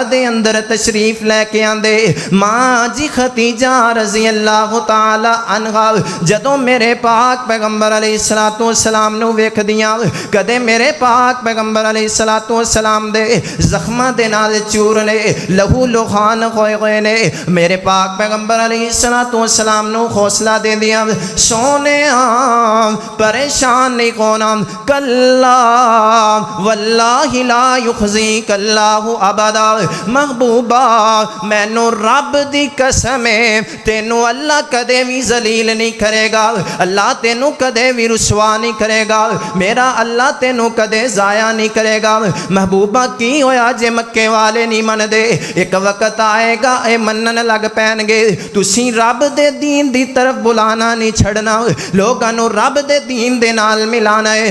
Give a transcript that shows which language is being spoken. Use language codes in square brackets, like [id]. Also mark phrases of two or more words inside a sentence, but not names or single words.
[pa] دے اندر تشریف لے کے آندے، ماں جی خدیجہ [ar] رضي الله تعالى عنها [pa] جدوں میرے پاک پیغمبر [ar] عليه الصلاة والسلام [pa] نوں ویکھدیاں، کدے میرے پاک پیغمبر [ar] عليه الصلاة والسلام [pa] دے زخماں دے نال چورنے لہو لہان ہوئے گئے نے، میرے پاک پیغمبر [ar] عليه الصلاة والسلام [pa] نوں حوصلہ دیندیاں، سوہنے پریشان نہیں ہونا, [ar] كلا والله لا يخزيك الله أبدا, [pa] محبوبا مینوں رب دی قسم ہے تینوں اللہ کدے بھی ذلیل نہیں کرے گا، اللہ تینوں کدے بھی رسوا نہیں کرے گا، میرا اللہ تینوں کدے ضائع نہیں کرے گا. محبوبا کی ہویا جے مکے والے نہیں مندے، اک وقت آئے گا اے منن لگ پینگے، تسی رب دے دین دی طرف بلانا نہیں چھڈنا، لوگاں نوں رب دے دین دے نال ملانا ہے.